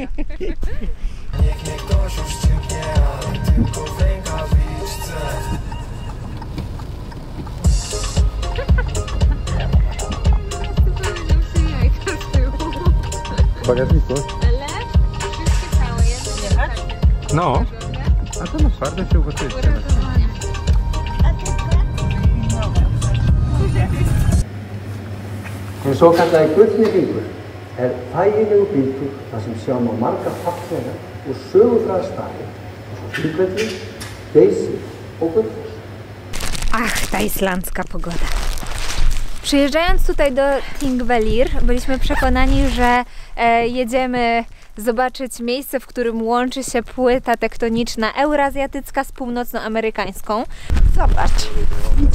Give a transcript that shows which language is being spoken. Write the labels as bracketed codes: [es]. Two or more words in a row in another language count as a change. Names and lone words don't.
[pl] Niech mnie ktoś już ciągnie, ale tylko w rękawiczce. W bagażniku? Ale wszystkie całe, jedno nie tak. No. A to na twarde się ugotuje. [is] Hinn svokallaði Gullni hringur þægilegur bíltúr þar sem sjá má marga fallega og sögufræga staði eins og Þingvelli, Geysir og Gullfoss. [pl] Ach, ta islandzka pogoda. Przyjeżdżając tutaj do Thingvellir, byliśmy przekonani, że jedziemy zobaczyć miejsce, w którym łączy się płyta tektoniczna eurazjatycka z północnoamerykańską. Zobacz, widzisz?